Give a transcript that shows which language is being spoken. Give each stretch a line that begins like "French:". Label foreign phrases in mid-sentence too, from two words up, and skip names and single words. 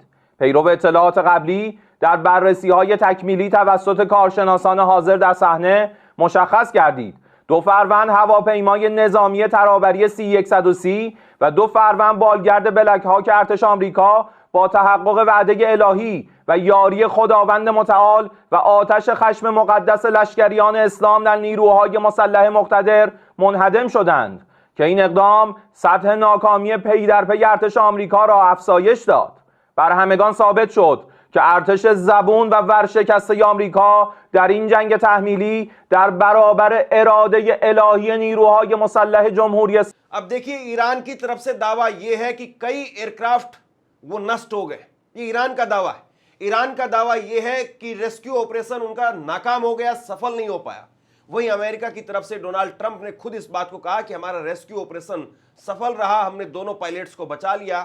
Persian: پیرو اطلاعات قبلی در بررسی‌های تکمیلی توسط کارشناسان حاضر در صحنه مشخص گردید 2 فروند هواپیمای نظامی ترابری C-130 و 2 فروند بالگرد بلک هاک ارتش آمریکا با تحقق وعده الهی و یاری خداوند متعال و آتش خشم مقدس لشکریان اسلام در نیروهای مسلح مقتدر منهدم شدند که این اقدام سطح ناکامی پی در پی ارتش آمریکا را افزایش داد. بر همگان ثابت شد که ارتش زبون و ورشکسته آمریکا در این جنگ تحمیلی در برابر اراده الهی نیروهای مسلح جمهوری
Hindi: अब देखिए ईरान की तरफ से दावा यह है कि कई एयरक्राफ्ट वो नष्ट हो गए। ये ईरान का दावा है। ईरान का दावा यह है कि
English: rescue operation
Hindi: उनका नाकाम हो गया, सफल नहीं हो पाया। वहीं अमेरिका की तरफ से डोनाल्ड ट्रंप ने खुद इस बात को कहा कि हमारा
English: rescue operation
Hindi: सफल रहा, हमने दोनों पायलट्स को बचा लिया।